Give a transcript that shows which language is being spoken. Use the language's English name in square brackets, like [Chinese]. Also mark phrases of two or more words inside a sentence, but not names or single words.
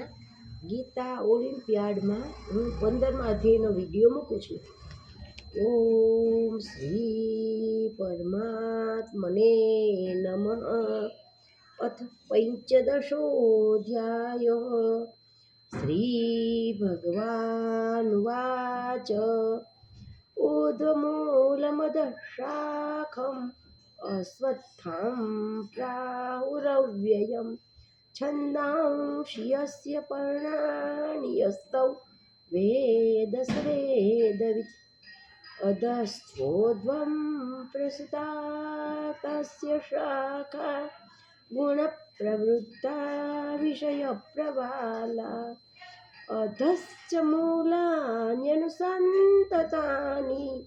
[Gujarati] ગીતા ઓલિમ્પિયાડમાં હું 15મા અધ્યાયનો વિડીયો મૂકું છું. [Sanskrit] ॐ श्री परमात्मने नमः. अथ पंचदशोऽध्याय. श्री भगवानुवाच. ऊर्ध्वमूलमदः शाखम् अश्वत्थं प्राहुरव्ययम् छन्दांसि यस्य पर्णानि यस्तौ वेद स वेदवित् अधस्त्वोर्ध्वं प्रसृता तस्य शाखा गुणप्रवृत्ता विषयप्रवाला अधश्च मूलान्यनुसन्ततानि